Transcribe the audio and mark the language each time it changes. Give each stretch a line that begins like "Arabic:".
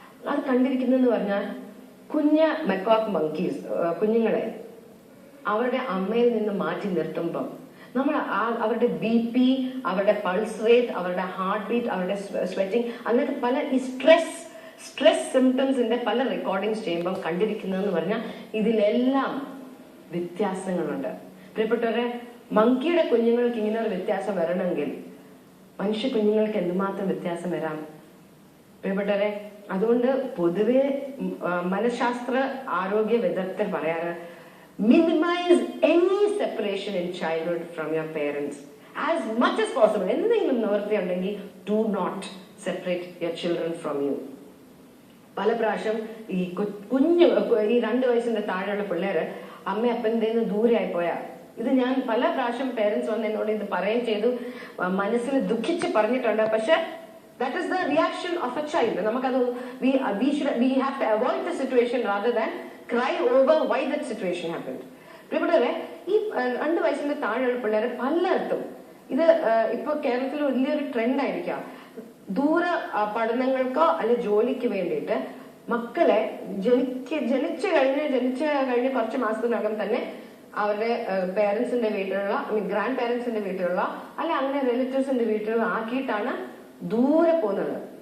Malayalam: അത് കണ്ടിരിക്കുന്നതെന്ന് പറഞ്ഞാൽ മെക്കോക്ക് മങ്കീസ് കുഞ്ഞുങ്ങളെ അവരുടെ അമ്മയിൽ നിന്ന് മാറ്റി നിർത്തുമ്പം നമ്മൾ അവരുടെ BP, അവരുടെ പൾസ് റേറ്റ്, അവരുടെ ഹാർട്ട് ബീറ്റ്, അവരുടെ സ്വെറ്റിംഗ്, അങ്ങനത്തെ പല ഈ സ്ട്രെസ് സിംറ്റംസിന്റെ പല റെക്കോർഡിങ്സ് ചെയ്യുമ്പോൾ കണ്ടിരിക്കുന്നതെന്ന് പറഞ്ഞാൽ ഇതിലെല്ലാം വ്യത്യാസങ്ങളുണ്ട്. പ്രിയപ്പെട്ടവരെ, മങ്കിയുടെ കുഞ്ഞുങ്ങൾക്ക് ഇങ്ങനെ ഒരു വ്യത്യാസം വരണമെങ്കിൽ മനുഷ്യ കുഞ്ഞുങ്ങൾക്ക് എന്തുമാത്രം വ്യത്യാസം വരാം പ്രിയപ്പെട്ടവരെ. അതുകൊണ്ട് പൊതുവെ മനഃശാസ്ത്ര ആരോഗ്യ വിദഗ്ധർ പറയാറ്
English: minimize any separation in childhood from your parents as much as possible.
Malayalam: എന്തെങ്കിലും നിവൃത്തി ഉണ്ടെങ്കിൽ
English: do not separate your children from you.
Malayalam: പല പ്രാവശ്യം ഈ കുഞ്ഞു ഈ 2 വയസ്സിന്റെ താഴെയുള്ള പിള്ളേര് അമ്മ അപ്പൻ്റെ ദൂരെ ആയി പോയാ ഇത് ഞാൻ പല പ്രാവശ്യം പേരൻസ് വന്ന് എന്നോട് ഇത് പറയുകയും ചെയ്തു, മനസ്സിൽ ദുഃഖിച്ച് പറഞ്ഞിട്ടുണ്ട്.
English: പക്ഷെ that is the reaction of a child.
Malayalam: നമുക്കത്
English: we have to avoid the situation rather than cry over why that situation happened.
Malayalam: പ്രിയപ്പെട്ടവരെ, ഈ 2 വയസ്സിന്റെ താഴെയുള്ള പിള്ളേരെ പലയിടത്തും ഇത് ഇപ്പൊ കേരളത്തിൽ വലിയൊരു ട്രെൻഡ് ആയിരിക്കാം. ദൂര പഠനങ്ങൾക്കോ അല്ലെ ജോലിക്ക് വേണ്ടിയിട്ട് മക്കളെ ജനിച്ചു കഴിഞ്ഞ് കുറച്ച് മാസത്തിനകം തന്നെ അവരുടെ പേരൻസിന്റെ വീട്ടിലുള്ള ഗ്രാൻഡ് പേരൻസിന്റെ വീട്ടിലുള്ള അല്ലെ അങ്ങനെ റിലേറ്റീവ്സിന്റെ വീട്ടിലുള്ള ആക്കിയിട്ടാണ് ദൂരെ പോകുന്നത്.